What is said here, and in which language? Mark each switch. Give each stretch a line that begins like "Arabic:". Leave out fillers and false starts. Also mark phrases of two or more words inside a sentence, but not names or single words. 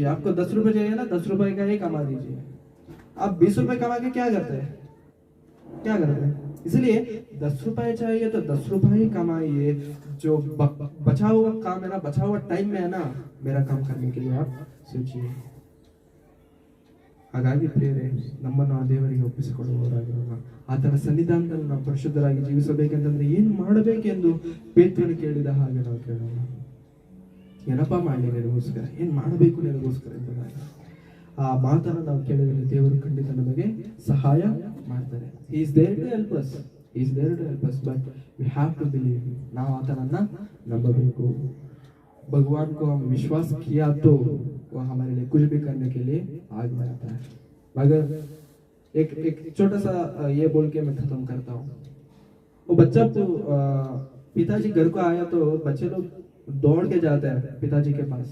Hindi: आपको 10 रुपए चाहिए ना, 10 रुपए का ही कमा दीजिए. आप 20 रुपए कमा के क्या करते हैं? क्या करते हैं? इसलिए 10 रुपए चाहिए तो 10 रुपए ही कमाइए. जो बचा हुआ काम है ना, बचा हुआ टाइम में है ना, मेरा काम करने के लिए आप सोचिए.
Kannada: ಹಾಗಾಗಿ ಪ್ರಿಯರೇ, ನಮ್ಮನ್ನು ಆ ದೇವರಿಗೆ ಒಪ್ಪಿಸಿಕೊಳ್ಳುವವರಾಗಿರೋಣ. ಆತನ ಸನ್ನಿಧಾನದಲ್ಲಿ ನಾವು ಪರಿಶುದ್ಧರಾಗಿ ಜೀವಿಸಬೇಕಂತಂದ್ರೆ ಏನು ಮಾಡಬೇಕೆಂದು ಪೇತ್ರನು ಕೇಳಿದ ಹಾಗೆ ನಾವು ಕೇಳೋಣ. ಏನಪ್ಪ ಮಾಡಲಿ ನಿನಗೋಸ್ಕರ, ಏನ್ ಮಾಡಬೇಕು ನಿನಗೋಸ್ಕರ ಎಂಬುದಾಗಿ ಆ ಮಾತನ್ನು ನಾವು ಕೇಳಿದರೆ ದೇವರು ಖಂಡಿತ ನಮಗೆ ಸಹಾಯ ಮಾಡ್ತಾರೆ.
English: He is there to help us, He is there to help us, but we have to believe.
Kannada: ನಾವು ಆತನನ್ನ ನಂಬಬೇಕು.
Hindi: भगवान को हम विश्वास किया तो वो हमारे लिए कुछ भी करने के लिए आगे बढ़ता है. मगर एक छोटा सा ये बोल के मैं खत्म करता हूँ. वो बच्चा तो पिताजी घर को आया तो बच्चे लोग दौड़ के जाता है पिताजी के पास.